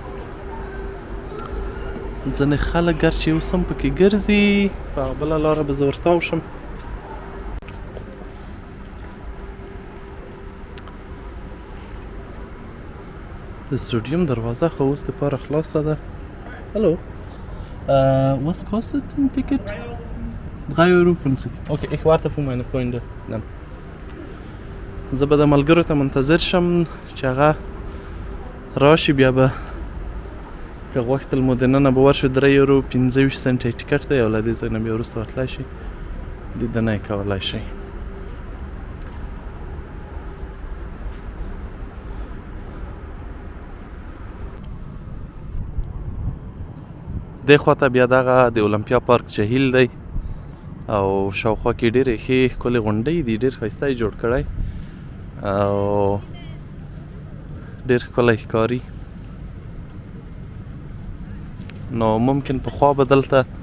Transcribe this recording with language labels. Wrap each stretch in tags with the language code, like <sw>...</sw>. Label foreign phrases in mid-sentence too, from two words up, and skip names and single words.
<ps>ځینې خلک ګرچې اوس هم پکې ګرځي په هغه بله لاره به زه ورتاو شم د سټاډیوم دروازه خو اوس دپاره خلاصه ده هلو</ps> <de>was kostet ein Ticket? 3,50 €. Okay, ich warte für meine Freunde. Dann.</de> <ps>زه به د ملګرو ته منتظر شم چې هغه راشي بیا به که غوښتل مو دننه به ورشو 3,25 سنټه ټیکټ دی او له دې ځای نه بیا وروسته ورتلی شي لیدنه یې کولی شئ دې خواته بیا دغه د اولمپیا پارک جهیل دی او شاوخوا کې ډېرې ښې ښکلې غونډۍ دي ډېر ښایسته یې جوړ کړی او ډېر ښکلی ښکاري نو ممکن پخوا به دلته</ps>